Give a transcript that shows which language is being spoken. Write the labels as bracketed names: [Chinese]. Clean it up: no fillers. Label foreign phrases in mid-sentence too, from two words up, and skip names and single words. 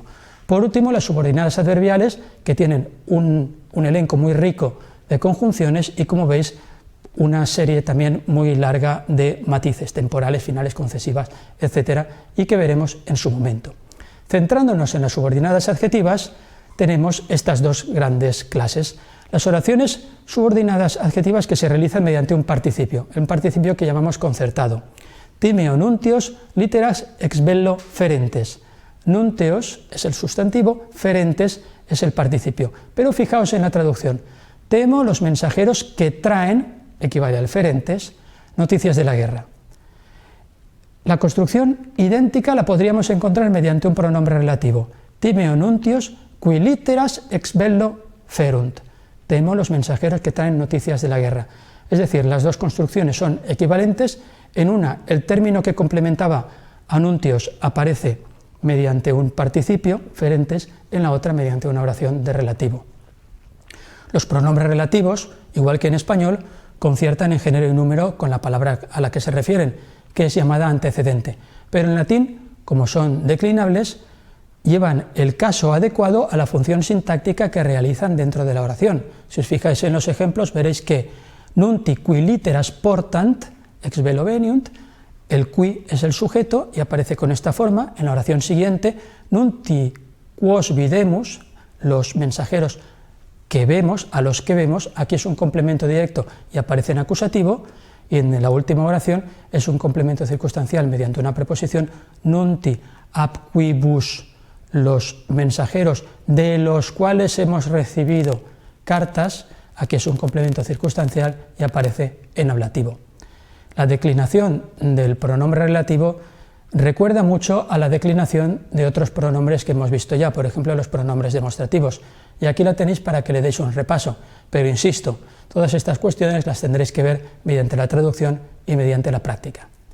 [Spanish] Por último, las subordinadas adverbiales, que tienen un elenco muy rico de conjunciones y, como veis, una serie también muy larga de matices, temporales, finales, concesivas, etc., y que veremos en su momento. Centrándonos en las subordinadas adjetivas, tenemos estas dos grandes clases. Las oraciones subordinadas adjetivas que se realizan mediante un participio que llamamos concertado. [Latin] Timeo nuntios litteras ex bello ferentes. [Spanish] Nunteos es el sustantivo, ferentes es el participio. Pero fijaos en la traducción. Temo los mensajeros que traen, equivale al ferentes, noticias de la guerra. La construcción idéntica la podríamos encontrar mediante un pronombre relativo. [Latin] Timeo nuntios qui litteras ex bello ferunt. [Spanish] Temo los mensajeros que traen noticias de la guerra. Es decir, las dos construcciones son equivalentes. En una, el término que complementaba a nuntios aparece mediante un participio, ferentes, en la otra mediante una oración de relativo. Los pronombres relativos, igual que en español, conciertan en género y número con la palabra a la que se refieren, que es llamada antecedente. Pero en latín, como son declinables, llevan el caso adecuado a la función sintáctica que realizan dentro de la oración. Si os fijáis en los ejemplos, veréis que [Latin] nunti qui litteras portant, ex bello veniunt, [Spanish] el qui es el sujeto y aparece con esta forma. En la oración siguiente, [Latin] nunti quos videmus, [Spanish] los mensajeros que vemos, a los que vemos, aquí es un complemento directo y aparece en acusativo, y en la última oración es un complemento circunstancial mediante una preposición, [Latin] nunti ab quibus, [Spanish] los mensajeros de los cuales hemos recibido cartas, aquí es un complemento circunstancial y aparece en ablativo. La declinación del pronombre relativo recuerda mucho a la declinación de otros pronombres que hemos visto ya, por ejemplo los pronombres demostrativos, y aquí la tenéis para que le deis un repaso, pero insisto, todas estas cuestiones las tendréis que ver mediante la traducción y mediante la práctica.